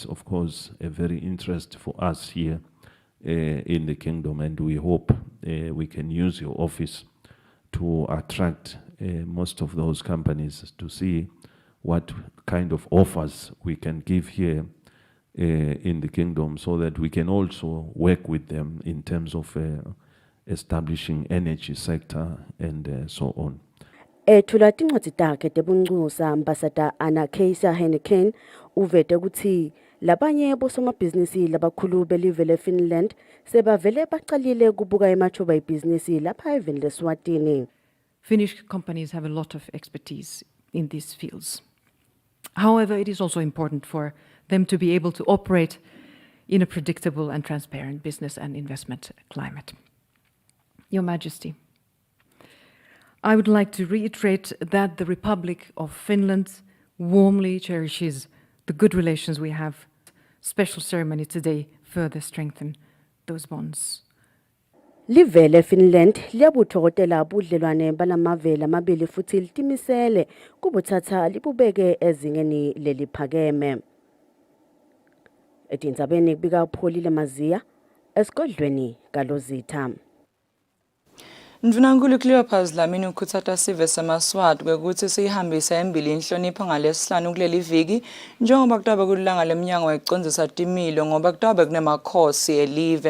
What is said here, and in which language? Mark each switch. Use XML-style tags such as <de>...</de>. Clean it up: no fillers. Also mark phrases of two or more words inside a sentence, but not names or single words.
<en>of course a very interest for us here in the kingdom, and we hope we can use your office to attract most of those companies to see what kind of offers we can give here in the kingdom, so that we can also work with them in terms of establishing energy sector and so on.</en> <ss>Ethula tincwadi takhe tebuncusa ambassador Anna Keisa Henneken uvete ukuthi labanye bosomabhizinisi labakhulu belive leFinland sebavele baqalile kubuka emathuba ebhizinisi lapha eveni leSwatini.</ss> <en>Finnish companies have a lot of expertise in these fields. However, it is also important for them to be able to operate in a predictable and transparent business and investment climate. Your Majesty, I would like to reiterate that the Republic of Finland warmly cherishes the good relations we have. Special ceremony today further strengthen those bonds.</en> <ss>Livele Finland liyabuthokotela budlelwane balamavele amabili futhi litimisele kubuthatha libubeke ezingeni leliphakeme. Etindzabeni kubika upholile Maziya esigodlweni kaLozitha. Ndvunankulu Cleopas Dlamini ukhutsata sive semaswati kwekuthi siyihambise embili inhlonipho ngalesihlanu kuleli viki njengoba kutabe kulilanga lemnyango wecondzisa timilo ngoba kutabe kunemakhosi elive.</ss>